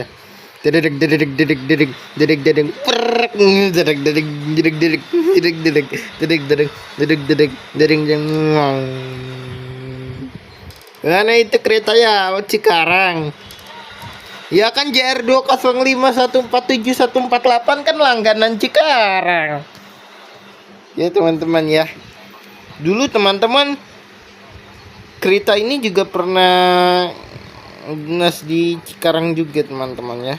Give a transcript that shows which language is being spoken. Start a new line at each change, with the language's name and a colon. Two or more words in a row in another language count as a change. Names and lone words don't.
Indonesian: Dedek dedek dedek dedek dedek dedek perek dedek dedek dedek dedek dedek dedek dedek dedek dedek dedek dedek dedek. Mana itu kereta ya Cikarang? Ya kan JR 205 147 148 kan langganan Cikarang. Ya teman-teman ya. Dulu teman-teman kereta ini juga pernah dinas di Cikarang juga teman-teman ya.